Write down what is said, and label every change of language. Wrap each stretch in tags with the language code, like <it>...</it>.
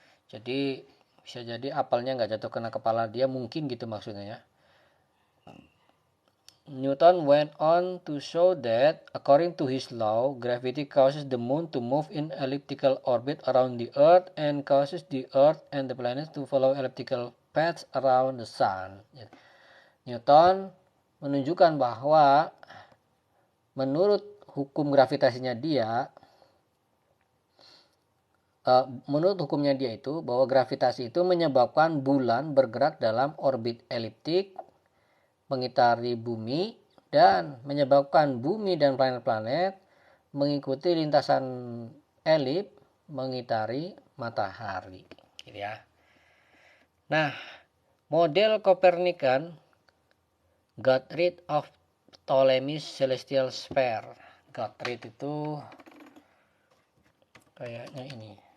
<id>Jadi bisa jadi apelnya nggak jatuh kena kepala dia, mungkin gitu maksudnya ya.</id> <en>Newton went on to show that according to his law, gravity causes the moon to move in elliptical orbit around the earth and causes the earth and the planets to follow elliptical paths around the sun.</en> <id>Newton menunjukkan bahwa menurut hukum gravitasinya dia, menurut hukumnya dia itu bahwa gravitasi itu menyebabkan bulan bergerak dalam orbit eliptik mengitari bumi dan menyebabkan bumi dan planet-planet mengikuti lintasan elip mengitari matahari gitu ya. Nah,</id> <en>model Copernican got rid of Ptolemy's celestial sphere. Got rid</en> <id>itu kayaknya ini.</id>